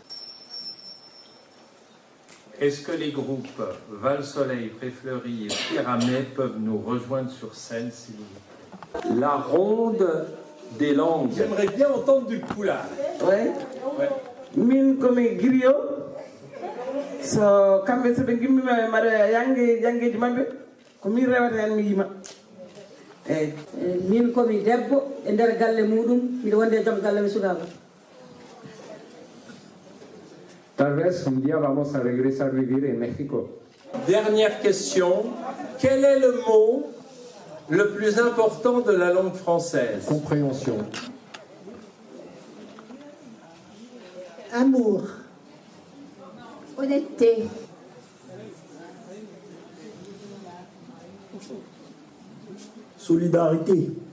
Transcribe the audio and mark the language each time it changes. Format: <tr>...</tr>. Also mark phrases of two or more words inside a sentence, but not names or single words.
<fr>Est-ce que les groupes Val-Soleil, Préfleury et Pyramais peuvent nous rejoindre sur scène, s'il vous plaît? La ronde des langues. J'aimerais bien entendre du poulard. Ouais. Min comme griot.</fr> <ff>So kambe so be gimmi mare yangeji mabbe ko min rewata hen mi yima min komi debbo e nder galle muɗum miɗo wonde e joom galle mi sukaba.</ff> <es>Tal vez un día vamos a regresar a vivir en México.</es> <fr>Dernière question. Quel est le mot le plus important de la langue française? Compréhension. Amour. Honnêteté. Solidarité.</fr>